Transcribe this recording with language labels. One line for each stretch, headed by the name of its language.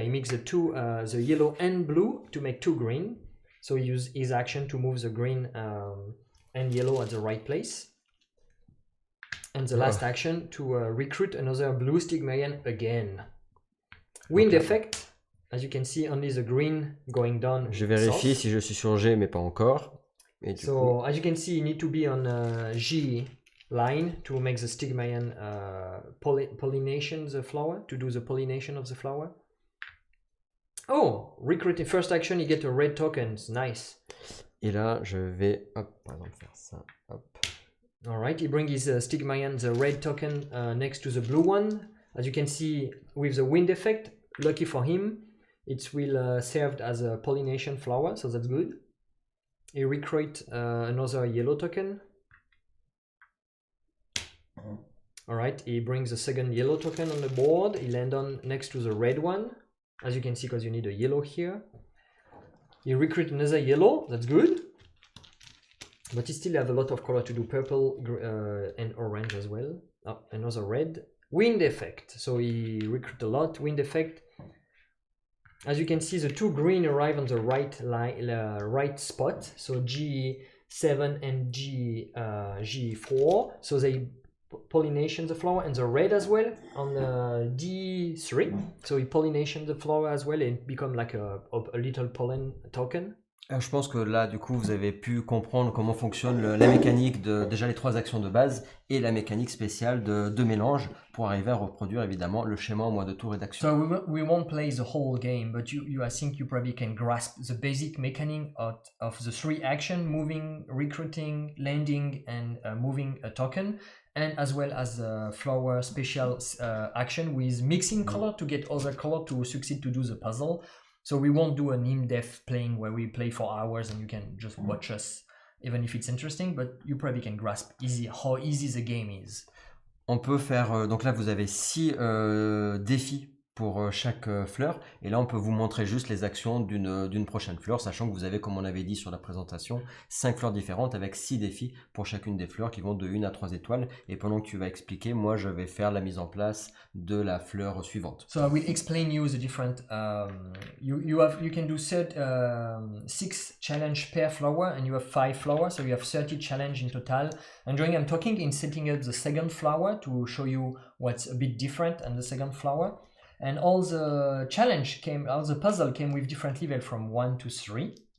English: He mixed the yellow and blue to make 2 green. So he used his action to move the green and yellow at the right place. And the last action to recruit another blue Stigmerian again. Wind effect, as you can see, only the green going down.
French: Je vérifie si je suis sur G, mais pas encore. Et du coup...
English: as you can see, you need to be on G line to make the Stigmerian pollination the flower, to do the pollination of the flower. Oh, recruiting first action, you get a red token. Nice.
French: Et là, je vais, par exemple, faire ça. Hop.
English: All right, he brings his Stigmerian, the red token, next to the blue one. As you can see, with the wind effect, lucky for him, it will serve as a pollination flower, so that's good. He recruit another yellow token. All right, he brings the second yellow token on the board. He lands on next to the red one, as you can see, because you need a yellow here. He recruit another yellow, that's good. But he still have a lot of color to do, purple and orange as well. Oh, another red. Wind effect, so he recruit a lot. Wind effect. As you can see, the 2 green arrive on the right spot. So G7 and G4. So they pollination the flower, and the red as well on D3. So he pollination the flower as well and become like a little pollen token.
French: Je pense que là, du coup, vous avez pu comprendre comment fonctionne la mécanique de déjà les 3 actions de base et la mécanique spéciale de mélange pour arriver à reproduire évidemment le schéma en moins de tours et d'actions.
English: So we won't play the whole game, but I think you probably can grasp the basic mechanic of the 3 action: moving, recruiting, landing, and moving a token, and as well as the flower special action with mixing color to get other color to succeed to do the puzzle. So we won't do an in-depth playing where we play for hours and you can just watch us, even if it's interesting, but you probably can grasp how easy the game is.
French: On peut faire, donc là vous avez 6 défis pour chaque fleur, et là on peut vous montrer juste les actions d'une prochaine fleur, sachant que vous avez, comme on avait dit sur la présentation, 5 fleurs différentes avec 6 défis pour chacune des fleurs qui vont de 1 à 3 étoiles, et pendant que tu vas expliquer, moi je vais faire la mise en place de la fleur suivante.
English: So I will explain you the different. You can do 6 challenge per flower, and you have 5 flowers, so you have 30 challenge in total. And during I'm talking in setting up the second flower to show you what's a bit different and the second flower. And all the all the puzzle came with different level from 1 to 3.